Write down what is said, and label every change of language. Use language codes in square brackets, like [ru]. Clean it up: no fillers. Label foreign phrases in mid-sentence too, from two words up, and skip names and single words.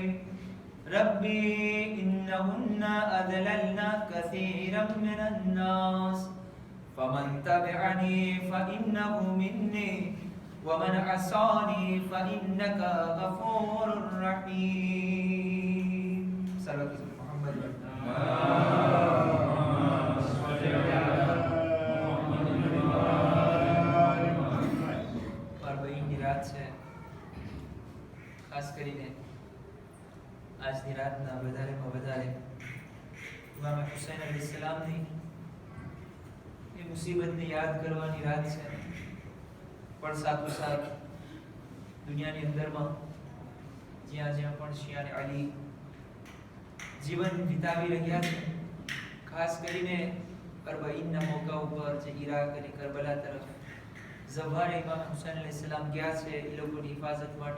[ar] ربي إنهن أضللن كثيرا من الناس فمن تبعني فإنه مني ومن عصاني فإنك غفور رحيم. صلى الله عليه محمد. اللهم صل على محمد وآل محمد. [gu] 40 ની રાત છે, ખાસ કરીને આજની રાતના વધારેમાં વધારે ઇમામ હુસૈન અલૈહિસ્સલામની એ મુસીબતને યાદ કરવાની રાત છે, પણ સાથોસાથ દુનિયાની અંદરમાં જ્યાં જ્યાં પણ શિયાને અલી જીવન વિતાવી રહ્યા છે, ખાસ કરીને કરબઈના મોકા ઉપર જે ઈરાક અને કરબલા તરફ ઝવારે ઇમામ હુસૈન અલૈહિસ્સલામ ગયા છે એ લોકોની હિફાજત માટે.